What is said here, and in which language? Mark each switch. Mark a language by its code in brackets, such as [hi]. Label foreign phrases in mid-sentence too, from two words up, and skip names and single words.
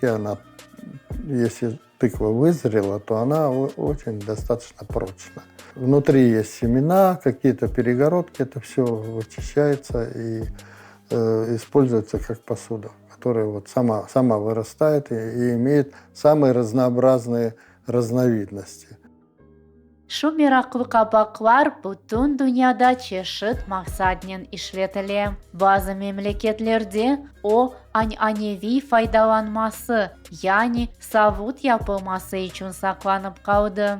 [ru] Она, если тыква вызрела, то она очень достаточно прочна. Внутри есть семена, какие-то перегородки, это все вычищается и используется как посуда, которая вот сама вырастает и имеет самые разнообразные разновидности. [crh] Şu meraklı kabaklar bütün dünyada çeşit maksadıyla işletilir. Bazı memleketlerde o annevi faydalanması, yani savut yapılması için saklanıp kaldı.